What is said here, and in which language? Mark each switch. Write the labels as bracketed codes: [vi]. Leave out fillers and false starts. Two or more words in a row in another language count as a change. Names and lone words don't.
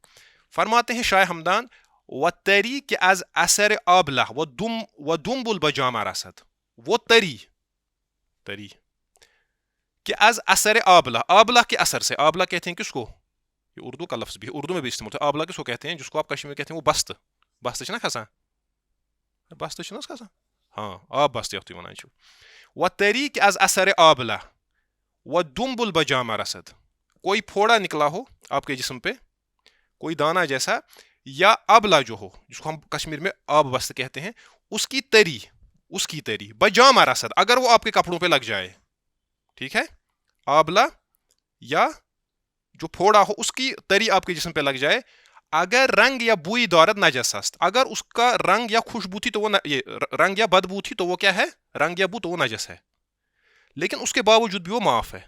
[ur] فرماتے ہیں شاہ ہمدان [fa] وَالتَّرِي کہ از اثر آبلہ وَدُنْبُ الْبَجَامَ رَسَد، [ur] وہ [fa] تری کہ از اثر آبلہ [ur] کے اثر سے، آبلہ کہتے ہیں کس کو، یہ اردو کا لفظ بھی اردو میں بھی استعمال ہوتا ہے. آبلہ کس کو کہتے ہیں؟ جس کو آپ کشمیر میں کہتے ہیں [ks] وہ بست چھنا کھسان، بست چھنا کھسان، ہاں آب بست یوتھے ونان چھو. [fa] وَالتَّرِي کہ از اثر آبلہ وَدُنْبُ الْبَجَامَ رَسَد، [ur] کوئی پھوڑا نکلا ہو آپ کے جسم پہ، کوئی دانہ جیسا، یا ابلا جو ہو جس کو ہم کشمیر میں آب بست کہتے ہیں، اس کی تری [fa] بجامہ رسد، [ur] اگر وہ آپ کے کپڑوں پہ لگ جائے. ٹھیک ہے، آبلا یا جو پھوڑا ہو اس کی تری آپ کے جسم پہ لگ جائے، [fa] اگر رنگ یا بوئی دارت نجس است، [ur] اگر اس کا رنگ یا خوشبو تھی تو وہ رنگ یا بدبو تھی تو وہ کیا ہے، رنگ یا بو تو وہ نجس ہے، لیکن اس کے باوجود بھی وہ معاف ہے.